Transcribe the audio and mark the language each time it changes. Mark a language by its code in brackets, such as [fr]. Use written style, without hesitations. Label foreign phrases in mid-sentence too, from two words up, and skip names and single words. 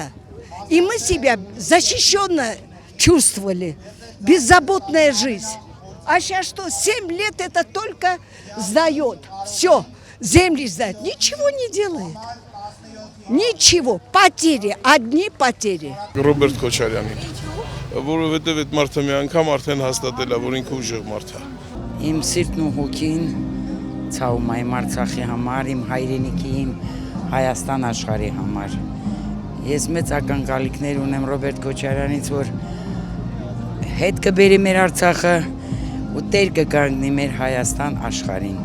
[ru] И мы себя защищенно чувствовали. Беззаботная жизнь. А сейчас что, 7 лет это только сдает. Все, земли сдает. Ничего не делает. Ничего. Потери, одни потери. [hy] Ռոբերտ Քոչարյանի, որովհետև այդ մարդը մի անգամ արդեն հաստատել է, որ ինքը ուժեղ մարդ է։ Իմ սիրտն ու հոգին ցավում է իմ Արցախի համար, իմ հայրենիքի, իմ Հայաստան աշխարհի համար։ Ես մեծ ակնկալիքներ ունեմ Ռոբերտ Քոչարյանից, որ հետ կբերի մեր Արցախը ու տեր կկանգնի մեր Հայաստան աշխարհին։